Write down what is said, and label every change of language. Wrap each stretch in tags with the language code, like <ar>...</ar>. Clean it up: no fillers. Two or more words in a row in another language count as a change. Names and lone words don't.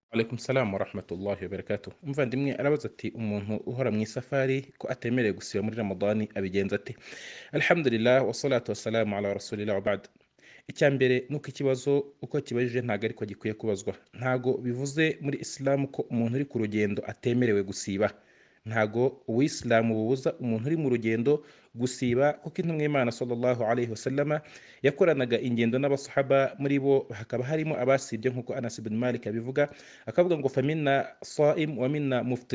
<ar>عليكم السلام ورحمة الله وبركاته.</ar> <rw>Umuvandimwe arabaza ati umuntu uhora mu isafari ko atemerewe gusiba muri Ramadani abigenza ate?</rw> <ar>الحمد لله والصلاة والسلام على رسول الله وبعد.</ar> <rw>Icya mbere nuko ikibazo uko kibajije ntago ariko gikwiye kubazwa. Ntago bivuze muri Islam ko umuntu uri ku rugendo atemerewe gusiba. Ntago Uwisilamu bubuza umuntu uri mu rugendo gusiba, kuko intumwa y'Imana</rw> <ar>صلى الله عليه وسلم</ar> <rw>yakoranaga ingendo n'abasahaba, muri bo hakaba harimo abasibye nk'uko Anas ibn Malik abivuga, akavuga ngo</rw> <ar>فمنا صائم ومنا مفطر.</ar>